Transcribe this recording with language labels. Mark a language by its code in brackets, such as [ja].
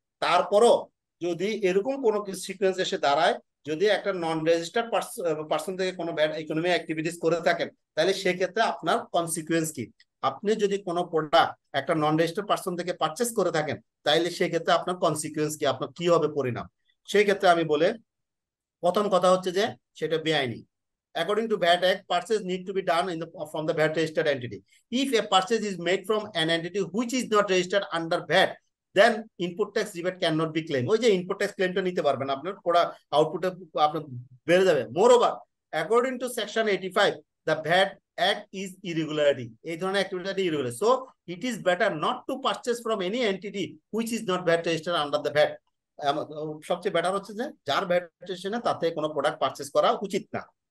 [bn] তারপরও যদি এরকম কোনো সিকোয়েন্স এসে দাঁড়ায়, যদি একটা নন রেজিস্টার্ড পার্সন থেকে কোনো ব্যাড ইকোনমি অ্যাক্টিভিটিস করে থাকেন, তাহলে সেক্ষেত্রে আপনার কনসিকুয়েন্স কি? আপনি যদি কোনো প্রোডাক্ট একটা নন রেজিস্টার্ড পার্সন থেকে পারচেস করে থাকেন, তাইলে সেক্ষেত্রে আপনার কনসিকুয়েন্স কি, আপনার কি হবে পরিণাম? সেই ক্ষেত্রে আমি বলে প্রথম কথা হচ্ছে যে সেটা বেআইনি। [en] According to VAT Act, purchase need to be done from the VAT registered entity. If a purchase is made from an entity which is not registered under VAT, then input tax rebate cannot be claimed. [bn] ওই যে input tax ক্লেমটা নিতে পারবেন, আপনার পুরো আউটপুটে আপনার বেড়ে যাবে। [en] Moreover, according to section 85, the VAT Act is irregularity. [bn] এই ধরনের activity irregular. [en] So it is better not to purchase from any entity which is not VAT registered under the VAT. [bn] সবচেয়ে বেটার হচ্ছে যে যার ভ্যাট রেজিস্ট্রেশনে তাতে কোনো product purchase করা উচিত না।